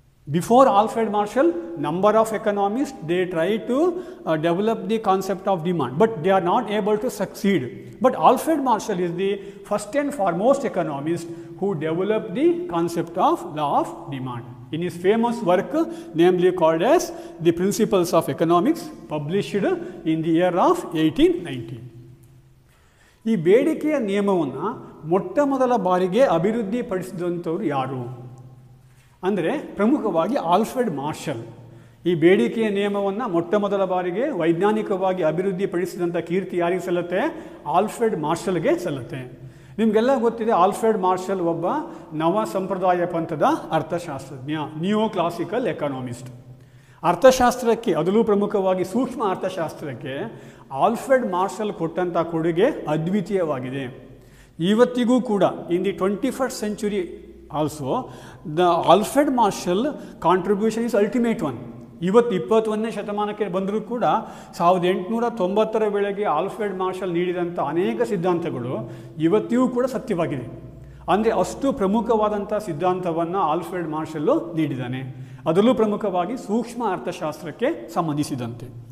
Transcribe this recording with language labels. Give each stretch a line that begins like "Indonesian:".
English: Before Alfred Marshall, number of economists, they try to develop the concept of demand, but they are not able to succeed. But Alfred Marshall is the first and foremost economist who developed the concept of law of demand. In his famous work, namely called as The Principles of Economics, published in the year of 1890.
Kannada: ಈ ಬೇಡಿಕೆಯ ನಿಯಮವನ್ನು ಮೊಟ್ಟ ಮೊದಲ ಬಾರಿಗೆ ಅಭಿವೃದ್ಧಿಪಡಿಸಿದಂಥವ್ರು ಯಾರು ಅಂದರೆ ಪ್ರಮುಖವಾಗಿ Alfred marshal. ಈ ಬೇಡಿಕೆಯ ನಿಯಮವನ್ನು ಮೊಟ್ಟ ಮೊದಲ ಬಾರಿಗೆ ವೈಜ್ಞಾನಿಕವಾಗಿ ಅಭಿವೃದ್ಧಿಪಡಿಸಿದಂಥ ಕೀರ್ತಿ ಯಾರಿಗೆ ಸಲ್ಲುತ್ತೆ? ಆಲ್ಫ್ರೆಡ್ ಮಾರ್ಷಲ್ಗೆ ಸಲ್ಲುತ್ತೆ. ನಿಮಗೆಲ್ಲ ಗೊತ್ತಿದೆ, ಆಲ್ಫ್ರೆಡ್ ಮಾರ್ಷಲ್ ಒಬ್ಬ ನವ ಸಂಪ್ರದಾಯ ಪಂಥದ ಅರ್ಥಶಾಸ್ತ್ರಜ್ಞ, ನಿಯೋ ಕ್ಲಾಸಿಕಲ್ ಎಕನಾಮಿಸ್ಟ್. ಅರ್ಥಶಾಸ್ತ್ರಕ್ಕೆ, ಅದರಲ್ಲೂ ಪ್ರಮುಖವಾಗಿ ಸೂಕ್ಷ್ಮ ಅರ್ಥಶಾಸ್ತ್ರಕ್ಕೆ ಆಲ್ಫ್ರೆಡ್ ಮಾರ್ಷಲ್ ಕೊಟ್ಟಂಥ ಕೊಡುಗೆ ಅದ್ವಿತೀಯವಾಗಿದೆ. ಇವತ್ತಿಗೂ ಕೂಡ
English: In the 21st century also the Alfred Marshall contribution is ultimate one.
Kannada: ಇವತ್ತು 21ನೇ ಶತಮಾನಕ್ಕೆ ಬಂದರೂ ಕೂಡ 1890ರ ವೇಳೆಗೆ ಆಲ್ಫ್ರೆಡ್ ಮಾರ್ಷಲ್ ನೀಡಿದಂಥ ಅನೇಕ ಸಿದ್ಧಾಂತಗಳು ಇವತ್ತಿಗೂ ಕೂಡ ಸತ್ಯವಾಗಿದೆ. ಅಂದರೆ ಅಷ್ಟು ಪ್ರಮುಖವಾದಂಥ ಸಿದ್ಧಾಂತವನ್ನು ಆಲ್ಫ್ರೆಡ್ ಮಾರ್ಷಲ್ಲು ನೀಡಿದ್ದಾನೆ, ಅದರಲ್ಲೂ ಪ್ರಮುಖವಾಗಿ ಸೂಕ್ಷ್ಮ ಅರ್ಥಶಾಸ್ತ್ರಕ್ಕೆ ಸಂಬಂಧಿಸಿದಂತೆ.